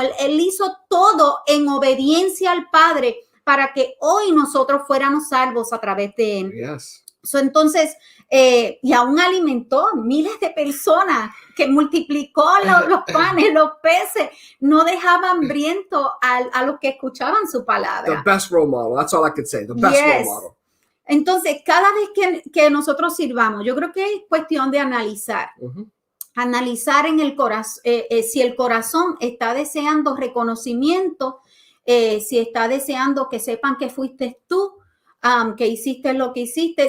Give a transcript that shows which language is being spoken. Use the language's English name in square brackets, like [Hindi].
[Spanish] Él hizo todo en obediencia al Padre para que hoy nosotros fuéramos salvos a través de él. Yes. Entonces, y aún alimentó miles de personas, que multiplicó los panes, los peces, no dejaba hambriento a los que escuchaban su palabra. [English] The best role model, that's all I could say, the best role model. [Spanish] Entonces, cada vez que nosotros sirvamos, yo creo que es cuestión de analizar. Analizar en el corazón, si el corazón está deseando reconocimiento, si está deseando que sepan que fuiste tú, que hiciste lo que hiciste.